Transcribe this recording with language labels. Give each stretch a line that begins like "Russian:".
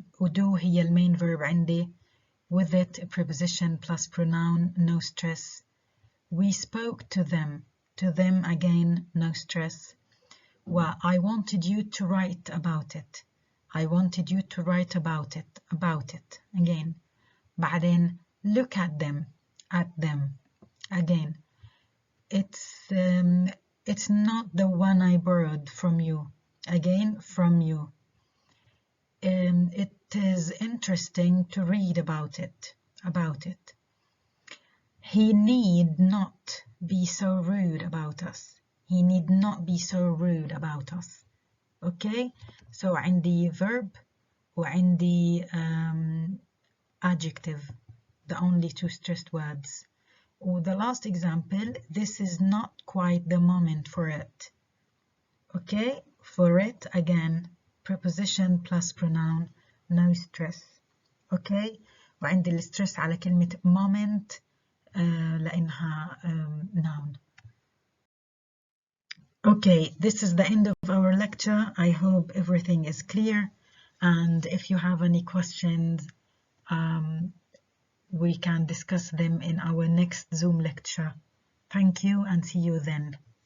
Arabic: do هي المين verb عندي.
English: With it, a preposition plus pronoun, no stress. We spoke to them. To them, again, no stress. Well, I wanted you to write about it. I wanted you to write about it. About it. Again. بعدين, look at them. At them. Again. It's not the one I borrowed from you. Again, from you. It is interesting to read about it. He need not be so rude about us. He need not be so rude about us. Okay, so
Arabic: عندي
English: verb
Arabic: وعندي
English: adjective, the only 2 stressed words. The last example, this is not quite the moment for it. Okay, for it, again, preposition plus pronoun, no stress. Okay,
Arabic: وعندي الستريس على كلمة moment لأنها noun.
English: Okay, this is the end of our lecture. I hope everything is clear, and if you have any questions, we can discuss them in our next Zoom lecture. Thank you, and see you then.